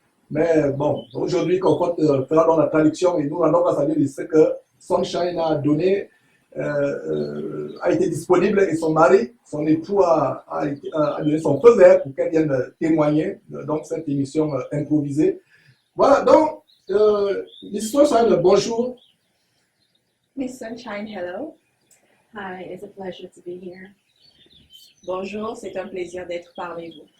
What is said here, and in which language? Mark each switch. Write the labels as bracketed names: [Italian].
[French] Mais bon, aujourd'hui, Comfort fera dans la traduction et nous rendons grâce à Dieu de ce que Sunshine a donné a été disponible et son mari, son époux a donné son feu vert pour qu'elle vienne témoigner dans cette émission improvisée. Voilà, donc, Miss Sunshine, bonjour. [English] Miss Sunshine, hello. Hi, it's a pleasure to be here. [French] Bonjour, c'est un plaisir d'être parmi vous.